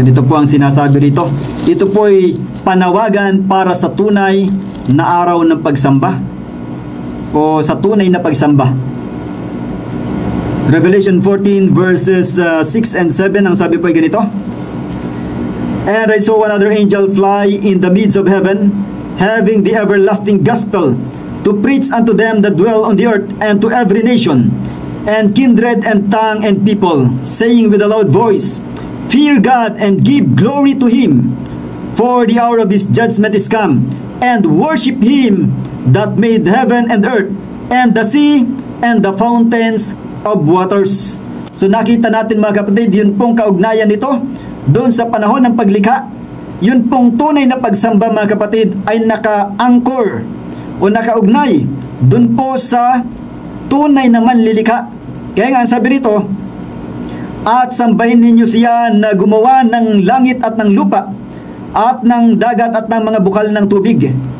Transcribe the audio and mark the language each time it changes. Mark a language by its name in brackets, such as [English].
[Filipino] Ganito po ang sinasabi rito. Ito po ay panawagan para sa tunay na araw ng pagsamba o sa tunay na pagsamba. Revelation 14 verses 6 and 7, ang sabi po ay ganito. [English] And I saw another angel fly in the midst of heaven, having the everlasting gospel, to preach unto them that dwell on the earth, and to every nation, and kindred, and tongue, and people, saying with a loud voice, Fear God, and give glory to him, for the hour of his judgment is come, and worship him that made heaven and earth, and the sea, and the fountains of waters. [Filipino] So nakita natin mga kapatid, yun pong kaugnayan nito doon sa panahon ng paglikha. Yun pong tunay na pagsamba mga kapatid ay naka-anchor o nakaugnay doon po sa tunay na manlilikha. Kaya nga sabi rito, at sambahin ninyo siya na gumawa ng langit at ng lupa at ng dagat at ng mga bukal ng tubig.